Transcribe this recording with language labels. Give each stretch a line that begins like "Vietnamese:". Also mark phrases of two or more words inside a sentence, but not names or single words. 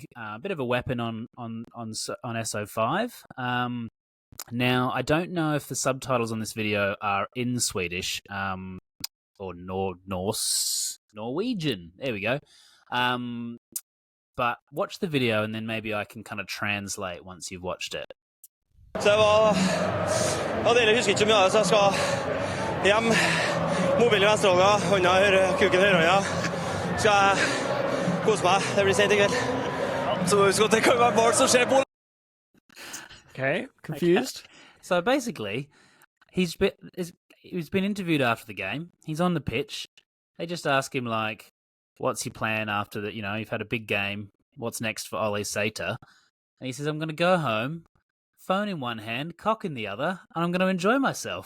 English: A bit of a weapon on SO5. Now, I don't know if the subtitles on this video are in Swedish or Norwegian. There we go. But watch the video and then maybe I can kind of translate once you've watched it.
Norwegian: Så jeg var deilig, husker ikke så mye av det, så jeg skal hjem, mobilen i venstrehånda, hånda kuken i høyrehånda, skal jeg kose meg, det blir sent i kveld. Så husk at det kan være barn som ser på.
English: Okay, confused. Okay. So basically, he's been interviewed after the game. He's on the pitch. They just ask him, like, what's your plan after that? You know, you've had a big game. What's next for Ole Sater? And he says, I'm going to go home, phone in one hand, cock in the other, and I'm going to enjoy myself.